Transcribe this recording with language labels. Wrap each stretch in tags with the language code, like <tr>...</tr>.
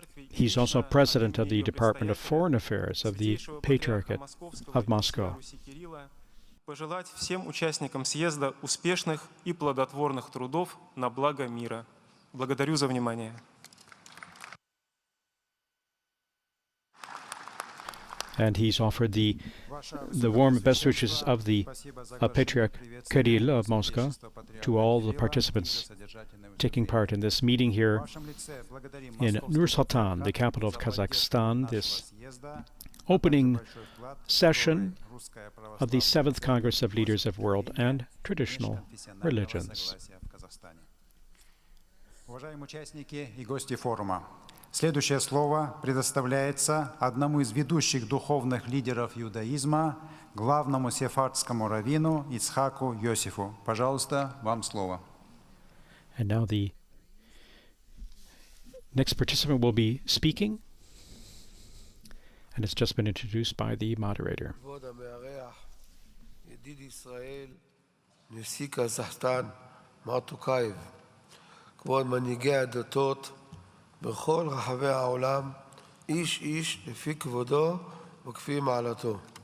<en>He's also president of the Department of Foreign Affairs of the Patriarchate of Moscow.</en> <ru>Пожелать всем участникам съезда успешных и плодотворных трудов на благо мира. Благодарю за внимание.</ru> <en>And he's offered the warm best wishes of the Patriarch Kirill of Moscow to all the participants taking part in this meeting here in Nur-Sultan, the capital of Kazakhstan, this opening session of the 7th Congress of Leaders of World and Traditional Religions.</en> <ru>Уважаемые участники и гости форума, следующее слово предоставляется одному из ведущих духовных лидеров иудаизма, главному сефардскому раввину Ицхаку Йосифу. Пожалуйста, вам слово.</ru> <en>And now the next participant will be speaking, and it's just been introduced by the moderator.</en> <he>כבוד המארח, ידיד ישראל, נשיא קזחסטן, מר טוקייב, כבוד מנהיגי הדתות בכל רחבי העולם, איש איש לפי כבודו וכפי מעלתו.</he>